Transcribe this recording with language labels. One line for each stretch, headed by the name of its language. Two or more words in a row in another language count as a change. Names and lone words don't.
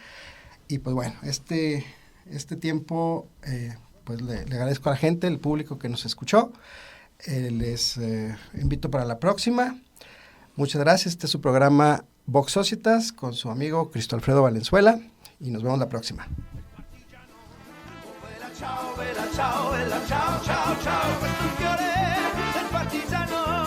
Spanish: Y pues bueno, este tiempo pues le agradezco a la gente, el público que nos escuchó. Les invito para la próxima. Muchas gracias. Este es su programa Vox Societas con su amigo Cristo Alfredo Valenzuela y nos vemos la próxima.
Italian: Ciao, bella ciao, ciao, ciao, ciao, questo fiore del partigiano